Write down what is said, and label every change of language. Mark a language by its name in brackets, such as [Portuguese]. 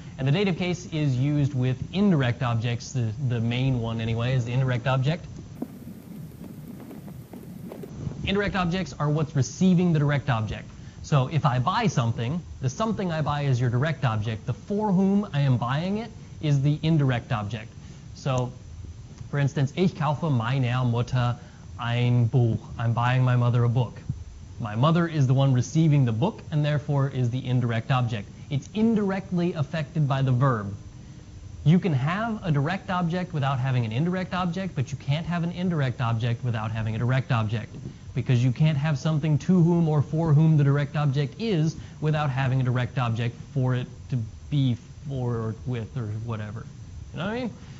[English] And the dative case is used with indirect objects. The main one, anyway, is the indirect object. Indirect objects are what's receiving the direct object. So if I buy something, the something I buy is your direct object. The for whom I am buying it is the indirect object. So, for instance, [German] ich kaufe meiner Mutter ein Buch. [English] I'm buying my mother a book. My mother is the one receiving the book, and therefore is the indirect object. It's indirectly affected by the verb. You can have a direct object without having an indirect object, but you can't have an indirect object without having a direct object, because you can't have something to whom or for whom the direct object is without having a direct object for it to be for or with or whatever. You know what I mean?